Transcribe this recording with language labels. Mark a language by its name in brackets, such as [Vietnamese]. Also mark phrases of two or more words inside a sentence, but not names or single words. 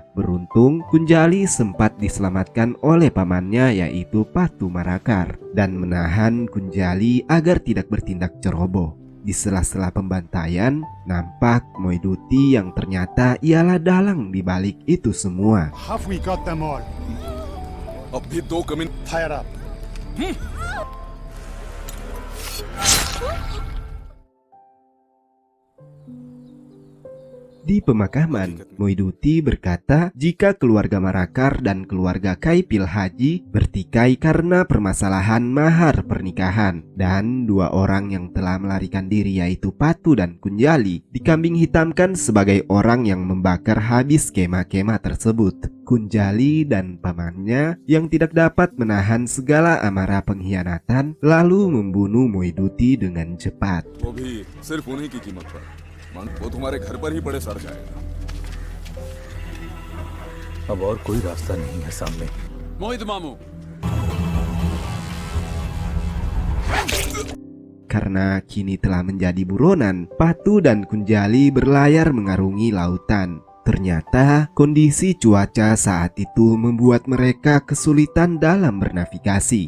[Indonesian] Beruntung, Kunjali sempat diselamatkan oleh pamannya yaitu Patu Marakar dan menahan Kunjali agar tidak bertindak ceroboh. Di sela-sela pembantaian, nampak Moiduti yang ternyata ialah dalang di balik itu semua. [English] Have we got them all? [Hindi] अब भी 2 कमिन [English] Fire up. [Indonesian] Di pemakaman, Moiduti berkata jika keluarga Marakar dan keluarga Kaipil Haji bertikai karena permasalahan mahar pernikahan, dan 2 orang yang telah melarikan diri yaitu Patu dan Kunjali dikambing hitamkan sebagai orang yang membakar habis kemah-kemah tersebut. Kunjali dan pamannya yang tidak dapat menahan segala amarah pengkhianatan lalu membunuh Moiduti dengan cepat. [Hindi] वो भी सिर्फ उन्हीं की कीमत पर वो तुम्हारे घर पर ही पड़े सड़ जाएगा। अब और कोई रास्ता नहीं है सामने। मोहित मामू [Indonesian] Karena kini telah menjadi buronan, Patu dan Kunjali berlayar mengarungi lautan. Ternyata kondisi cuaca saat itu membuat mereka kesulitan dalam bernavigasi.